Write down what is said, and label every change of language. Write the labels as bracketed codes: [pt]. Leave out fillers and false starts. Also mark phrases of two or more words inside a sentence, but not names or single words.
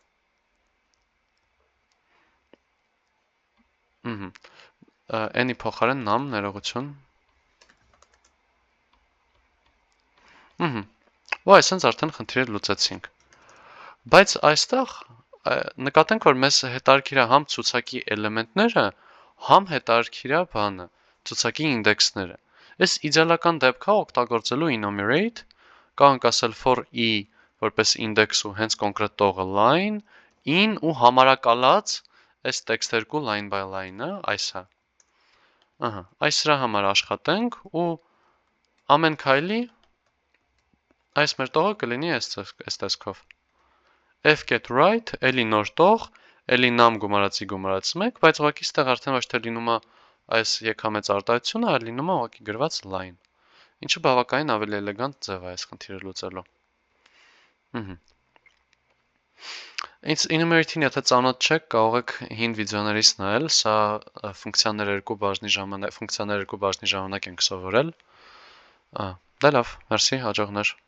[hy] N-ի փոխարեն num ներողություն։ Ու այսպես արդեն խնդիրը լուծեցինք։ Բայց այստեղ նկատենք, որ մեզ հետարքիր է համ ցուցակի էլեմենտները, համ հետարքիր է բանը, ցուցակի ինդեքսները։ Այս իդեալական դեպքա օգտագործելու enumerate, կարող ասել for i որպես ինդեքս ու հենց կոնկրետ տողը line, in ու համարակալած այս text2 [en] line by line- [hy] ը, այս է։ Այս սրա համար աշխատենք ու ամեն քայլի այս մեր տողը կլինի այս տեսքով։ [en] F get right, [hy] էլի նոր տող, էլի num գումարածի գումարած 1, բայց ուղղակի ստեղ արդեն ոչ թե լինում է այս եկամեց արտահայտությունը, այլ լինում է ուղղակի գրված line, ինչը բավականին ավելի էլեգանտ ձև է այս խնդիրը լուծելու։ Enumerate-ին եթե ծանոթ չեք, կարող եք հին վիդեոներից նայել, սա ֆունկցիաներ երկու բաժնի ժամանակ ենք սովորել։ Դե լավ, մերսի, հաջողներ։